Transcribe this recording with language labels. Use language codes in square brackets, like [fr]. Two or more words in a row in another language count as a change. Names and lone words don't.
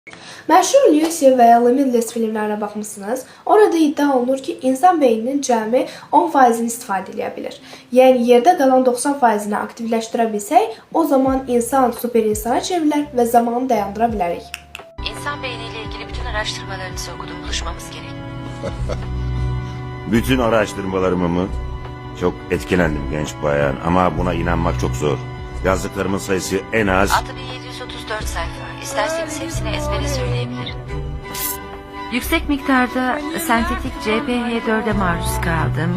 [az] Məşhur Lucy və ya Limitless filmlərinə baxmısınız. Orada iddia olunur ki, insan beyninin cəmi 10%-ni istifadə edə bilir. Yəni, yerdə qalan 90%-ni aktivləşdirə bilsək, o zaman insan super insana çevrilər və zamanı dayandıra bilərik. [tr] İnsan beyniyle ilgili bütün araştırmalarınızı okudum. Buluşmamız gerek. Bütün araştırmalarımı mı? Çok etkilendim genç bayan ama buna inanmak çok zor. Yazdıklarımın sayısı en az... 6734 sayfa. İsterseniz hepsini ezbere söyleyebilirim. Yüksek miktarda sentetik CPH4'e maruz kaldım.